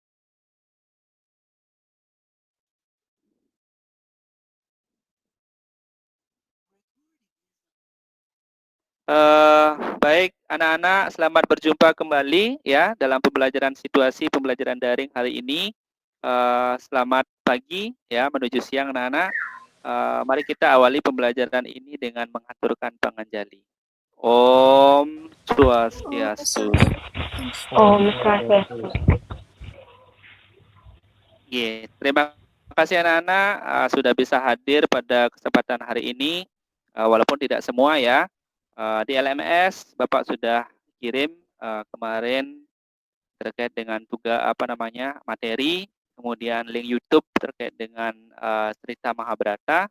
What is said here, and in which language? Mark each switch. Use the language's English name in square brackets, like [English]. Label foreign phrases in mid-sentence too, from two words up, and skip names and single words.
[Indonesian] Baik, anak-anak, selamat berjumpa kembali ya dalam pembelajaran situasi pembelajaran daring hari ini. Selamat pagi ya menuju siang anak-anak. Mari kita awali pembelajaran ini dengan mengaturkan panganjali. Om Swastiastu. Om Swastiastu. Terima kasih anak-anak sudah bisa hadir pada kesempatan hari ini, walaupun tidak semua ya. Di LMS Bapak sudah kirim kemarin terkait dengan tugas materi, kemudian link YouTube terkait dengan cerita Mahabharata.